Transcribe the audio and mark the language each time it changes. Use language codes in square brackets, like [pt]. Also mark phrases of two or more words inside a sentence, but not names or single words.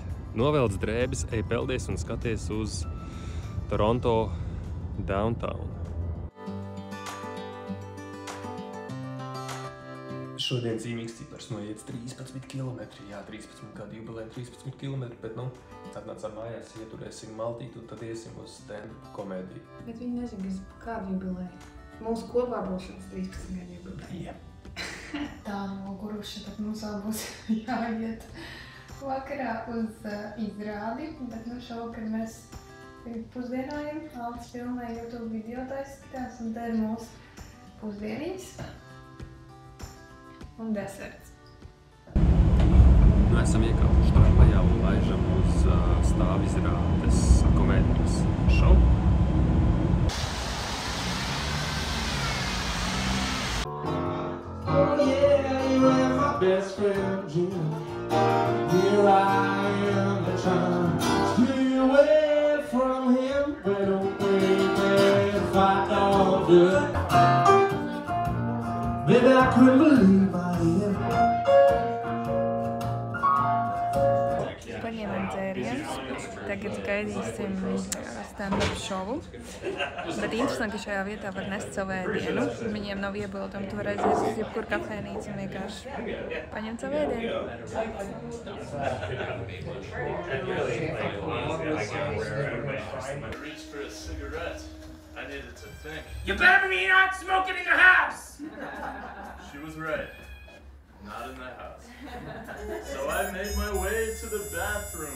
[lv] Novelc drēbes, ej peldies un skaties uz Toronto Downtown. Šodien zīmīgs cipars noiets 13 km. Jā, 13 kā jubilē 13 km, bet nu, atnācām mājās, ieturēsim maltīti un tad iesim uz stand-up komēdiju. Bet viņi nezina, kādu jubilē. Mūsu kopā būšanas 13 gadu jubilē. Jā. Tā noguruša, tad mums vēl būs jāiet vakarā uz izrādi, bet nu šovakar mēs pusdienājam, Alts filmē YouTube video taisskatās un te ir mūsu pusdieniņas un deserts. Nu, esam iekāpuši tramvajā un laižam uz stāvizrādes komēdijas šovu. [en] Oh yeah, you are my best friend, Jim. Here I am trying to stay away from him, but don't break if I don't do it. Maybe I couldn't believe I am. [lv] Paņēmām dzērienus, tagad gaidīsim stand-up šovu. Bet interesanti, ka šajā vietā var nest savu ēdienu. Viņiem nav iebildumi, tu vari aiziet uz jebkuru kafēnīcu un vienkārši paņemt savu ēdienu. [en] You better be not smoking in the house! She was right. Not in the house. So I made my way to the bathroom.